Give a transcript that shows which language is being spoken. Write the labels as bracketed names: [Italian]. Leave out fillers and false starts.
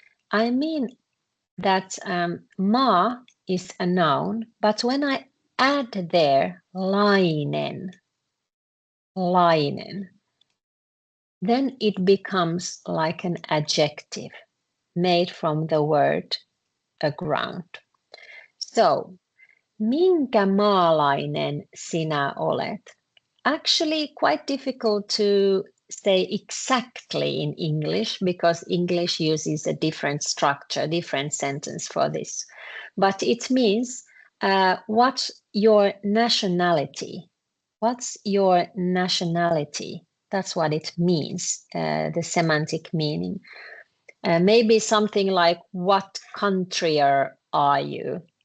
[English] I mean that maa is a noun, but when I add there lainen, then it becomes like an adjective made from the word a ground. [Finnish] So, minkä maalainen sinä olet? [English] Actually, quite difficult to say exactly in English because English uses a different structure, different sentence for this. But it means what's your nationality? What's your nationality? That's what it means, the semantic meaning. Maybe something like, what country are you?